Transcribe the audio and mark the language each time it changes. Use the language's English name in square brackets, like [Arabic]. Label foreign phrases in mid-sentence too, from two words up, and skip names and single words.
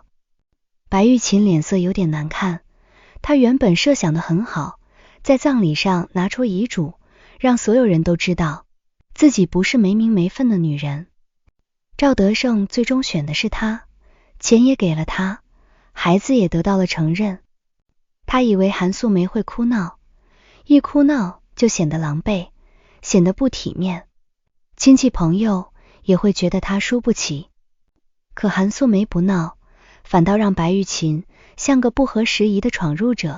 [Chinese] 白玉琴臉色有點難看，她原本設想的很好，在葬禮上拿出遺囑，讓所有人都知道自己不是沒名沒分的女人。趙德勝最終選的是她，錢也給了她，孩子也得到了承認。他以為韓素梅會哭鬧，一哭鬧就顯得狼狽，顯得不體面，親戚朋友也會覺得她輸不起。可韓素梅不鬧，反倒讓白玉琴像個不合時宜的闖入者。